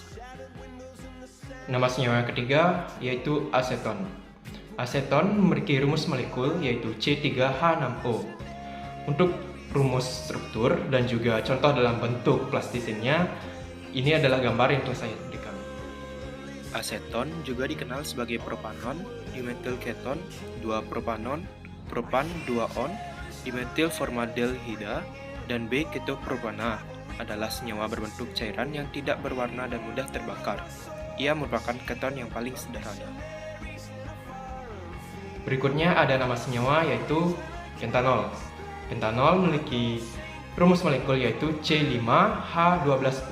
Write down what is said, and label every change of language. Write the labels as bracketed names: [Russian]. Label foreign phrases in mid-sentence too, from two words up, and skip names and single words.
[Indonesian] Nama senyawa yang ketiga yaitu aseton. Aseton memiliki rumus molekul yaitu C3H6O. Untuk rumus struktur dan juga contoh dalam bentuk plastisinnya, ini adalah gambar yang telah saya berikan. Aseton juga dikenal sebagai propanon, dimetil keton, 2-propanon, propan 2-on, dimetil formaldehida, dan B-ketopropana adalah senyawa berbentuk cairan yang tidak berwarna dan mudah terbakar. Ia merupakan keton yang paling sederhana. Berikutnya ada nama senyawa yaitu pentanol. Pentanol memiliki rumus molekul yaitu C5H12O.